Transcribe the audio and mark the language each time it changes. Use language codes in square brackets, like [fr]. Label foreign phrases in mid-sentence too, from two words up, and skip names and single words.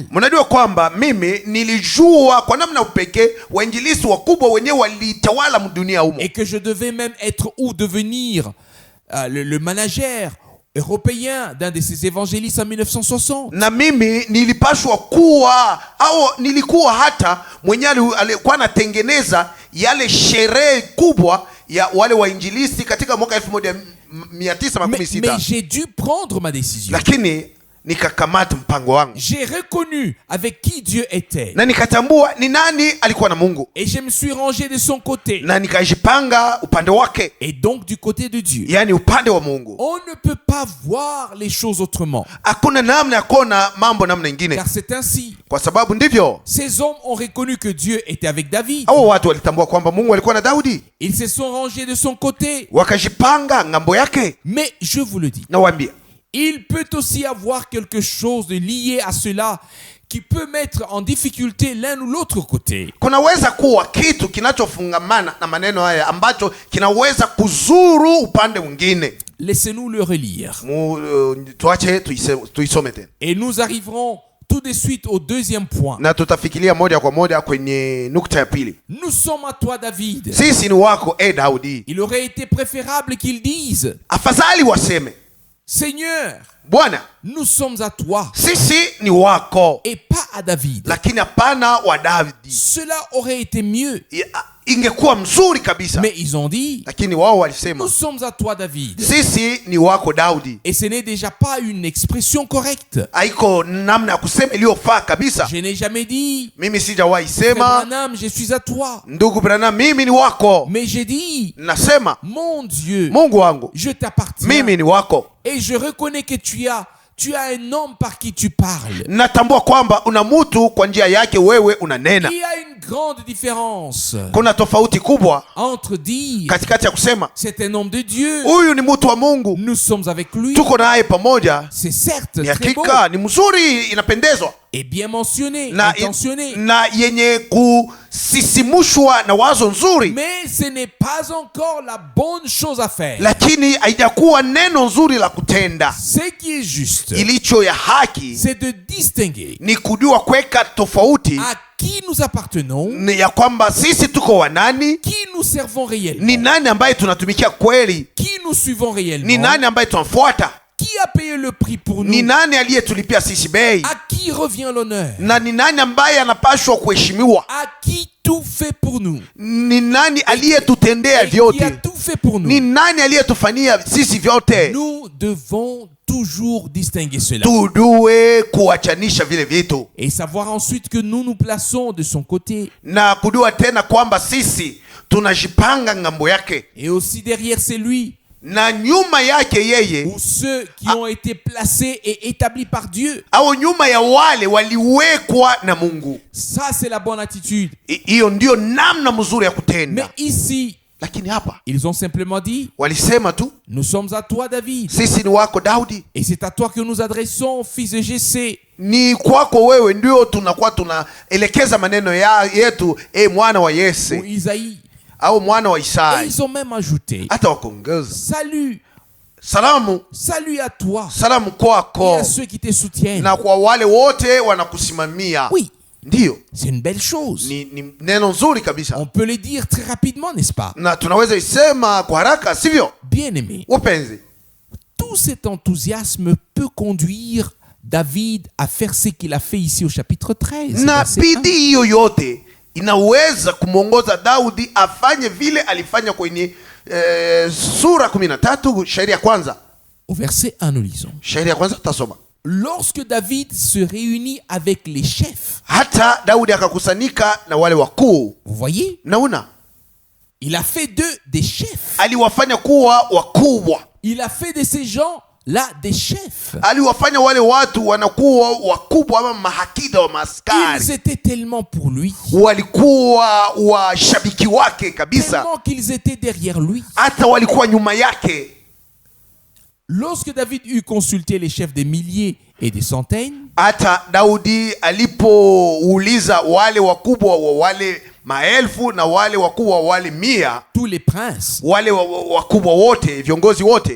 [sw] Mnajua kwamba mimi nilijua kwa namna upekee wainjilisti wakubwa wenyewe walitawala dunia humo, [fr] Et que je devais même être ou devenir le manager européen d'un de ces évangélistes en 1960. [sw] na mimi nilipashwa kuwa au nilikuwa hata mwenyewe alikuwa anatengeneza yale sherehe kubwa ya wale wainjilisti katika mwaka 1916. [fr] Mais j'ai dû prendre ma décision. [sw] Lakini nikakamata mpango wangu [fr] J'ai reconnu avec qui Dieu était. [sw] na nikatambua ni nani alikuwa na Mungu, [fr] Et je me suis rangé de son côté. [sw] na nikajipanga upande wake, [fr] Et donc du côté de Dieu. [sw] yani upande wa Mungu. [fr] On ne peut pas voir les choses autrement. [sw] Hakuna namna ya kuona mambo namna ingine, [fr] Car c'est ainsi. [sw] kwa sababu ndivyo [fr] Ces hommes ont reconnu que Dieu était avec David. [sw] hao watu walitambua kwamba Mungu alikuwa na Daudi, [fr] Ils se sont rangés de son côté. [sw] wakajipanga ngambo yake. [fr] Mais je vous le dis, [sw] Nawaambia [fr] il peut aussi avoir quelque chose de lié à cela qui peut mettre en difficulté l'un ou l'autre côté. [sw] kunaweza kuwa kitu kinachofungamana na maneno haya ambacho kinaweza kuzuru upande mwingine. [fr] Laissez-nous le relire. [sw] Tuache tuisome tena [fr] Et nous arriverons tout de suite au deuxième point. [sw] na tutafikiria moja kwa moja kwenye nukta ya pili. [fr] Nous sommes à toi, David. [sw] Sisi ni wako Daudi. [fr] Il aurait été préférable qu'ils disent, [sw] Afadhali waseme, [fr] Seigneur, [sw] Bwana, [fr] nous sommes à toi [sw] sisi ni wako, [fr] et pas à David. [sw] lakini hapana wa Daudi. [fr] Cela aurait été mieux. [sw] Ingekuwa mzuri kabisa, [fr] Mais ils ont dit, [sw] lakini wao walisema [fr] nous sommes à toi, David. [sw] sisi ni wako Daudi. [fr] Et ce n'est déjà pas une expression correcte. [sw] Haiko namna ya kusema iliyofaa kabisa. [fr] Je n'ai jamais dit, [sw] Mimi sijawahi [fr] Frère [sw] sema, [fr] Branham, je suis à toi. [sw] ndugu Branham, mimi ni wako. [fr] Mais j'ai dit, [sw] Nasema [fr] mon Dieu, [sw] Mungu wangu, [fr] je t'appartiens. [sw] mimi ni wako. [fr] Et je reconnais que tu as un homme par qui tu parles. [sw] Natambua kwamba una mtu kwa njia yake wewe unanena, [fr] Il y a une grande différence [sw] Kuna tofauti kubwa [fr] entre dire [sw] katikati ya kusema [fr] c'est un homme de Dieu, [sw] huyu ni mtu wa Mungu, [fr] nous sommes avec lui, [sw] tuko naye pamoja, [fr] c'est certes [sw] ni [fr] très beau [sw] hakika, ni mzuri, inapendezwa [fr] et bien mentionné, [sw] na, [fr] intentionné, [sw] na yenye kusisimushwa na wazo nzuri, [fr] mais ce n'est pas encore la bonne chose à faire. [sw] lakini haijakuwa neno nzuri la kutenda. [fr] Ce qui est juste, [sw] Ilicho ya haki [fr] c'est de distinguer [sw] ni kujua kuweka tofauti [fr] à qui nous appartenons, [sw] ni ya kwamba sisi tuko wanani, [fr] qui nous servons réellement, [sw] ni nani ambaye tunatumikia kweli, [fr] qui nous suivons [sw] ni [fr] réellement, [sw] nani ambaye tunamfuata, [fr] qui a payé le prix pour [sw] ni [fr] nous, [sw] nani aliyetulipia sisi bei, [fr] à qui revient l'honneur, [sw] na ni nani ambaye anapashwa kuheshimiwa, [fr] à qui tout fait pour nous, [sw] ni nani aliyetutendea [fr] et qui a [sw] vyote, [fr] tout fait pour [sw] ni [fr] nous. [sw] nani aliyetufanyia sisi vyote. [fr] Nous devons toujours distinguer cela [sw] Tujue kuachanisha vile vitu [fr] et savoir ensuite que nous nous plaçons de son côté [sw] na kujua tena kwamba sisi tunajipanga ngambo yake [fr] et aussi derrière c'est lui [sw] na nyuma yake yeye, [fr] ou ceux qui ont été placés et établis par Dieu. [sw] au nyuma ya wale waliwekwa na Mungu. [fr] Ça c'est la bonne attitude. [sw] Hiyo ndio namna mzuri ya [fr] Mais [sw] kutenda. [fr] ici [sw] Lakini hapa [fr] ils ont simplement dit [sw] walisema tu [fr] nous sommes à toi David [sw] sisi ni wako Daudi, [fr] et c'est à toi que nous adressons fils de Jessé. [sw] ni kwako wewe ndio tunakuwa tunaelekeza maneno yetu, mwana wa [fr] Ou [sw] Yese [fr] Isaïe. [sw] au mwana wa [fr] Et [sw] Isai. [fr] ils ont même ajouté [sw] Hata wakongeza [fr] salut, [sw] salamu, [fr] salut à toi [sw] salamu [fr] et [sw] kwako [fr] à ceux qui te soutiennent. [sw] na kwa wale wote wanakusimamia. [fr] Oui, [sw] Ndiyo, [fr] c'est une belle chose. [sw] ni neno nzuri kabisa, [fr] On peut le dire très rapidement, n'est-ce pas? [sw] na tunaweza isema kwa haraka, sivyo [fr] Bien-aimé, [sw] wapenzi? [fr] tout cet enthousiasme peut conduire David à faire ce qu'il a fait ici au chapitre 13. [sw] Na [fr] verset 1. [sw] bidii hiyo yote inaweza kumwongoza Daudi afanye vile alifanya kwenye sura 13 shairi ya kwanza. [fr] Au verset 1, nous lisons. [sw] Shairi ya kwanza tutasoma. [fr] Lorsque David se réunit avec les chefs, [sw] Hata Daudi akakusanyika na wale wakuu. [fr] vous voyez, [sw] Naona [fr] il a fait d'eux des chefs. [sw] aliwafanya kuwa wakubwa, [fr] Il a fait de ces gens-là des chefs. [sw] aliwafanya wale watu wanakuwa wakubwa ama mahakida wa [fr] Ils [sw] maskari, [fr] étaient tellement pour lui, [sw] walikuwa washabiki wake kabisa, [fr] tellement qu'ils étaient derrière lui. [sw] hata walikuwa nyuma yake. [fr] Lorsque David eut consulté les chefs des milliers et des centaines, [sw] Hata Daudi alipouliza wale wakubwa wa wale maelfu na wale wakubwa wa wale mia, [fr] tous les princes, [sw] wale wakubwa wote, viongozi wote,